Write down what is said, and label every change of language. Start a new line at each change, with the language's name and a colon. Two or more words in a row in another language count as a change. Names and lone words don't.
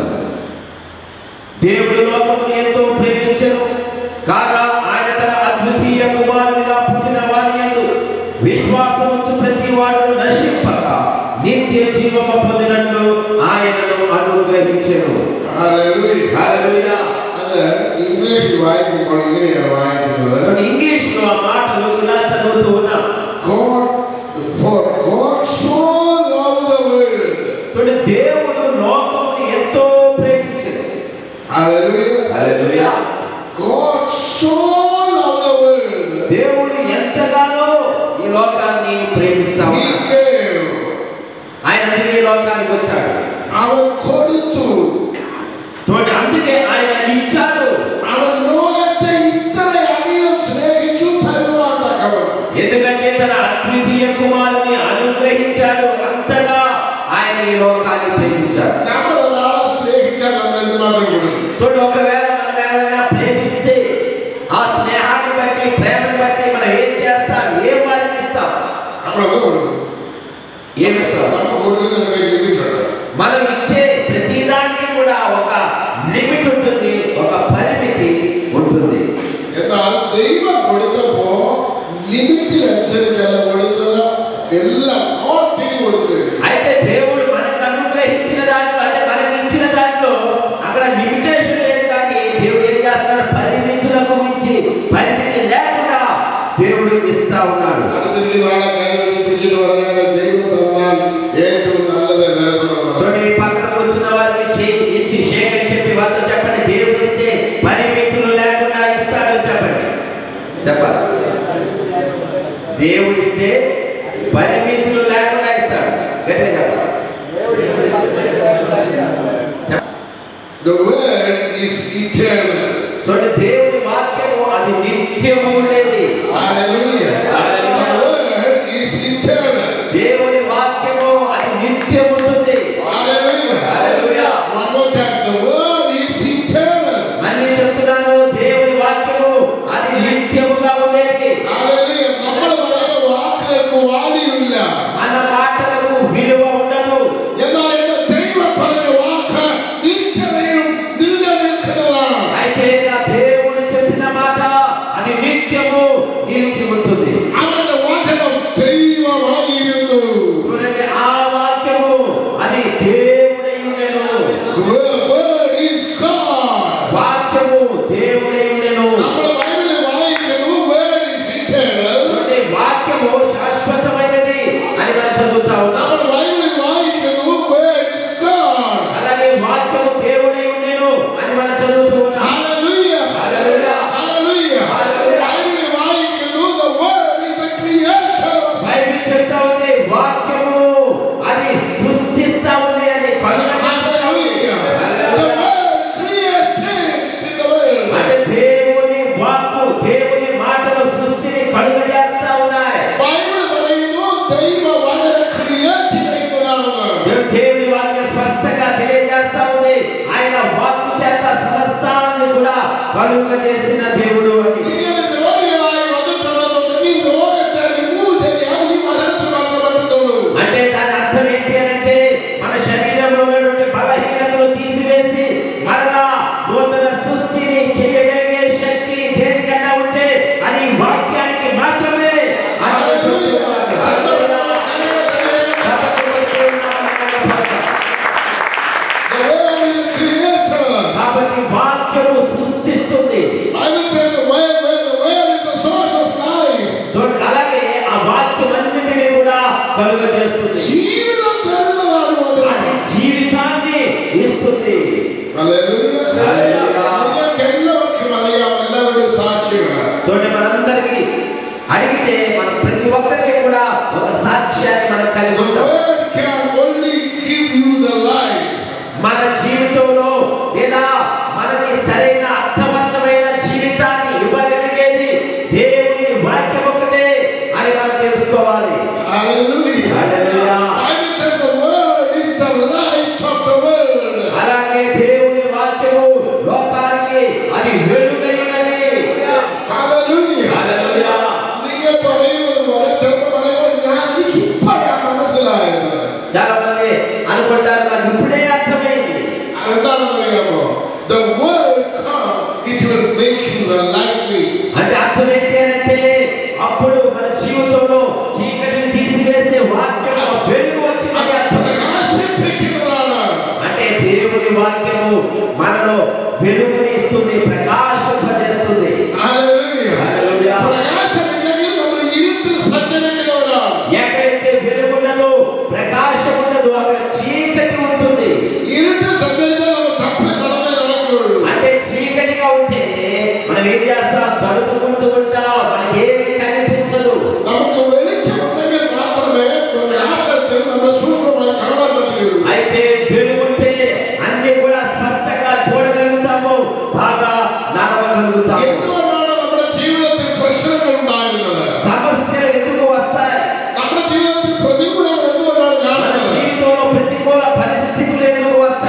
Telugu: దేవుడు లోకమును ఎంతో ప్రేమించెను కాగా ఆయన తన అద్వితీయ కుమారునిగా పుట్టిన వారి యందు విశ్వాసం ఉంచు ప్రతి వాడు నశింపక నిత్య జీవము పొందినట్లు ఆయనను అనుగ్రహించెను. హల్లెలూయా. హల్లెలూయా.
Malayalam: അത് ഇംഗ്ലീഷ് വായിക്കുമ്പോൾ ഇങ്ങനെയാണ് വായിക്കുന്നത്.
Telugu: ఇంగ్లీష్లో ఆ మాటలు ఇలా చదువుతూ ఉన్నాం.
English: God so loved the world.
Telugu: చూడండి, దేవుడు లోకమును ఎంతో ప్రేమించెను. హల్లెలూయా. హల్లెలూయా.
English: God so loved the world.
Telugu: దేవుడు ఎంతగానో ఈ లోకాన్ని ప్రేమిస్తాడు. ఆయన తిరిగి లోకానికి వచ్చాడు.
Malayalam: അവൻ കൊടുത്തു.
Telugu: చూడండి, అందుకే ఆయన ఇచ్చాడు.
Malayalam: അവൻ ലോകത്തെ ഇത്രയധികം സ്നേഹിച്ചു തരുവാൻ തക്കവണ്ണം.
Telugu: ఎందుకంటే తన అద్వితీయ కుమారుని అనుగ్రహించాడు. అంతగా ఆయన ఈ లోకాన్ని ప్రేమించాడు.
Malayalam: നമ്മൾ ഒരാളെ സ്നേഹിച്ചാൽ നമ്മൾ എന്തുമാത്രം കൊടുക്കും?
Telugu: చూడండి, ఒకవేళ మనం ఎవరైనా ప్రేమిస్తే ఆ స్నేహాన్ని బట్టి ప్రేమను బట్టి మనం ఏం చేస్తాం? ఏం వారికి ఇస్తాం?
Malayalam: നമ്മളെന്ത് കൊടുക്കും?
Telugu: ఏమిస్తాం?
Malayalam: നമ്മൾ കൊടുക്കുന്നതിന് ലിമിറ്റ് ഉണ്ട്.
Telugu: మనం ఇచ్చే ప్రతిదానికి కూడా ఒక లిమిట్ ఉంటుంది, ఒక పరిమితి ఉంటుంది.
Malayalam: എന്നാൽ ദൈവം കൊടുത്തപ്പോ ലിമിറ്റിനനുസരിച്ചല്ല കൊടുത്തത്, എല്ലാം തിരികെ കൊടുത്തു.
Telugu: అయితే దేవుడు మనకు అనుగ్రహించిన దాంట్లో అంటే మనకి ఇచ్చిన దాంట్లో అక్కడ లిమిటేషన్ లేదు. కానీ దేవుడు ఏం చేస్తున్నాడు? పరిమితులకు మించి పరిమితి లేకుండా దేవుడు ఇస్తా ఉన్నాడు.
Malayalam: അടുത്തിരിക്കുന്ന ആളെ കൈ പിടിച്ചിട്ട് പറഞ്ഞാൽ ദൈവം തന്നാൽ ഏറ്റവും നല്ലത് നിലനിർത്തണം.
Telugu: చూడండి, పక్కన వచ్చిన వారికి ఇచ్చి షేక్ చెప్పి వాళ్ళతో చెప్పండి, దేవుడు ఇస్తే పరిమితులు లేకుండా ఇస్తాడు చెప్పండి. చెప్పాలి. దేవుడు ఇస్తే పరిమితులు లేకుండా ఇస్తాడు. గట్టిగా
English: The word is eternal.
Telugu: చూడండి, దేవుని వాక్యము అది నిత్యము ఉండేది.
English: Hallelujah. The word is eternal.
Telugu: దేవుని వాక్యము అది నిత్యము ఉంటుంది.
English: Hallelujah.
Telugu: హల్లెలూయా.
English: One more time. The word is eternal.
Telugu: మళ్ళీ చెప్తున్నాను, దేవుని వాక్యము అది నిత్యముగా ఉండేది.
English: Hallelujah.
Malayalam: നമ്മൾ പറയുന്ന വാക്കുകൾക്ക് വാല്യൂല്ല.
Telugu: మన మాటలకు విలువ ఉండదు.
Malayalam: എന്നാൽ എന്റെ ദൈവം പറഞ്ഞ വാക്ക് നിത്യതയും നിലനിൽക്കുന്നതാണ്.
Telugu: అయితే నా దేవుడు చెప్పిన మాట అది నిత్యము నిలిచి ఉంటుంది.
Malayalam: അവന്റെ വചനം ദൈവമായിരുന്നു.
Telugu: చూడండి, ఆ వాక్యము అది దేవుడై ఉండెను.
English: Word is God.
Telugu: వాక్యము దేవుడై ఉండెను.
Malayalam: നമ്മൾ ബൈബിളിൽ വായിക്കുന്നു
English: word is eternal.
Telugu: చూడండి, వాక్యము శాశ్వతమైనది అని మనం చదువుతా ఉన్నాం.
Malayalam: നമ്മൾ ബൈബിളിൽ വായിക്കുന്നു
English: word is God.
Telugu: అలాగే వాక్యము దేవుడై ఉండెను అని మనం చదువుతూ ఉన్నాం.
English: Hallelujah.
Telugu: హల్లెలూయా.
English: Hallelujah. బైబిల్ వాయిക്കുന്നു the word is a creator.
Telugu: బైబిల్ చెప్తా ఉంది వాక్యము అది సృష్టిస్తా ఉంది అని.
English: Hallelujah. The word creates in the world.
Telugu: అంటే దేవుని వాక్కు, దేవుని మాటలు సృష్టిని కలుగజేస్తా ఉన్నాయి.
Malayalam: బైబిల్ പറയുന്നു ദൈവ വചന ക്രിയേറ്റ് ചെയ്യുന്നതാണ്.
Telugu: దేవుని వాక్యం స్పష్టంగా తెలియజేస్తా ఉంది, ఆయన వాక్కు చేత సమస్తాన్ని కూడా కలుగజేసిన దేవుడు అని.
Malayalam: ഇങ്ങനെ രോഗികളായി വന്നിട്ടുള്ളതുണ്ടെങ്കിൽ ഈ രോഗത്തെ റിമൂവ് ചെയ്യാൻ ഈ വചനത്തിൽ മാത്രമേ പറ്റത്തുള്ളൂ.
Telugu: అంటే దాని అర్థం ఏంటి అంటే మన శరీరంలో ఉన్నటువంటి బలహీనతలు తీసివేసి మరలా నూతన సృష్టిని చేయగలిగే శక్తి దేనికన్నా ఉంటే అది వాక్యానికి మాత్రమే.
English: The word is creator.
Telugu: కాబట్టి వాక్యము సృష్టిస్తుంది.
English: Bible says the word is the source of life.
Telugu: చూడండి, అలాగే ఆ వాక్యం అన్నింటినీ కూడా కలుగజేస్తుంది. జీవితం తరుణాలు వదల. అది జీవితాన్ని ఇస్తుంది.
English: Hallelujah. Hallelujah.
Malayalam: നിങ്ങൾക്ക് എല്ലാവർക്കും അറിയാം, എല്ലാവരുടെയും സാക്ഷികളാണ്.
Telugu: చూడండి, మనందరికీ అడిగితే మన ప్రతి ఒక్కరికి కూడా ఒక సాక్ష్యాన్ని మనం కలిగి
English: The
Telugu: ఉంటాం.
English: word can only give you the life.
Telugu: మన జీవితంలో లేదా మనకి సరైన అర్థవంతమైన జీవితాన్ని ఇవ్వగలిగేది దేవుని వాక్యం ఒకటే అని మనం తెలుసుకోవాలి.
English: Hallelujah.
Telugu: హల్లెలూయా.
English: Bible says the word is the light of the world.
Telugu: అలాగే దేవుని వాక్యము లోకానికి అది వెలుగైనది.
English: Hallelujah.
Telugu: హల్లెలూయా.
Malayalam: നിങ്ങൾ പറയുന്നത് പോലെ ചിലപ്പോൾ പറയുമ്പോൾ ഞാൻ എനിക്ക് ഇപ്പോഴാണ് മനസ്സിലായത്.
Telugu: చాలా మంది అనుకుంటారు నాకు ఇప్పుడే అర్థమైంది.
Malayalam: എന്താണെന്ന് അറിയാമോ?
English: The word come, it will make you the lightly.
Telugu: అంటే అర్థం ఏంటి అంటే అప్పుడు మన జీవితంలో చీకటిని తీసివేసే వాక్యం వెలుగు వచ్చిందని అర్థం.
Malayalam: പ്രകാശിപ്പിക്കുന്നതാണ്.
Telugu: అంటే దేవుని వాక్యము మనలో వెలుగుని ఇస్తుంది, ప్రకాశింపజేస్తుంది.
English: Hallelujah.
Telugu: హల్లెలూయా.
Malayalam: പ്രകാശമില്ലെങ്കിൽ നമ്മൾ ഇരുട്ടിൽ സഞ്ചരിക്കുന്നവരാണ്.
Telugu: ఎక్కడైతే వెలుగు ఉన్నదో ప్రకాశం ఉన్నదో అక్కడ చీకటి ఉంటుంది.
Malayalam: ഇരുട്ടിൽ സഞ്ചരിച്ചാൽ നമ്മൾ തപ്പി കടന്നേ നടക്കുകയുള്ളൂ.
Telugu: అంటే చీకటిగా ఉంటే మనం ఏం చేస్తాం? తడుపుకుంటూ ఉంటాం, మనకేమీ కనిపించదు.
Malayalam: നമുക്ക് വെളിച്ചമുണ്ടെങ്കിൽ മാത്രമേ പ്രകാശത്തിൽ നമ്മൾ സൂക്ഷ്മമായി കാണാൻ പറ്റുകയുള്ളൂ.
Telugu: అయితే వెలుగుంటే అన్ని కూడా స్పష్టంగా చూడగలుగుతాము, బాగా నడవగలుగుతాము.
Malayalam: എന്തുകൊണ്ടാണ് നമ്മുടെ ജീവിതത്തിൽ പ്രശ്നങ്ങൾ ഉണ്ടാകുന്നത്?
Telugu: సమస్యలు ఎందుకు వస్తాయి?
Malayalam: നമ്മുടെ ജീവിതത്തിൽ പ്രതികൂലങ്ങൾ എന്തുകൊണ്ടാണ്
Telugu: మన
Malayalam: കാണുന്നത്?
Telugu: జీవితంలో ప్రతికూల పరిస్థితులు ఎందుకు వస్తాయి?